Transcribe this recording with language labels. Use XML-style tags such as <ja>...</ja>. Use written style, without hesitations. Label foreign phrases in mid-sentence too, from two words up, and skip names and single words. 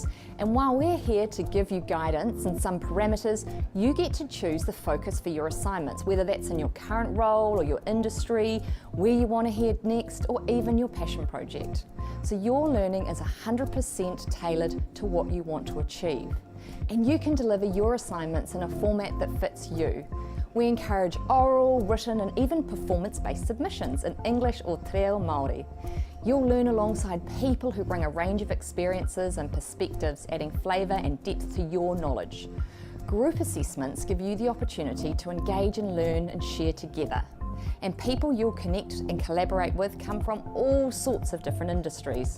<en>And while we're here to give you guidance and some parameters, you get to choose the focus for your assignments, whether that's in your current role or your industry, where you want to head next, or even your passion project. So your learning is 100% tailored to what you want to achieve. And you can deliver your assignments in a format that fits you. We encourage oral, written and even performance-based submissions in English or</en> <mi>te reo Māori.</mi> <en>You'll learn alongside people who bring a range of experiences and perspectives, adding flavour and depth to your knowledge. Group assessments give you the opportunity to engage and learn and share together. And people you'll connect and collaborate with come from all sorts of different industries.</en>